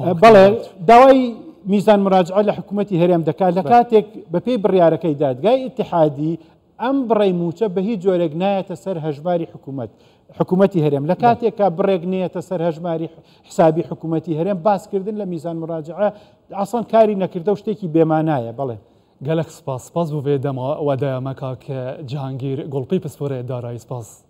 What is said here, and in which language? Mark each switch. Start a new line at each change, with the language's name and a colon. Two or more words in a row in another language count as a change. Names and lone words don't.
Central Kurdish: بەڵێ داوای میزان مراجعە لە حکوومەتی هەرێم دەکات لە کاتێک بەپێی بڕیارەکەی دادگای ئیتیحادی ئەم بڕێی موچە بە هیچ جۆرێک نایەتە سەر هەژماری حکوومەتی هەرێم لە کاتێکە بڕێک نێتە سەر هەژماری حسابی حکوومەتی هەرێم باسکردن لە میزان مراجعە ئاسان کاری نەکردە و شتێکی بێمانایە بڵێ
Kurdish: گەلک سپاس بۆ vê dema we de me kak Cihangîr Golpî Pisporê darayî spas.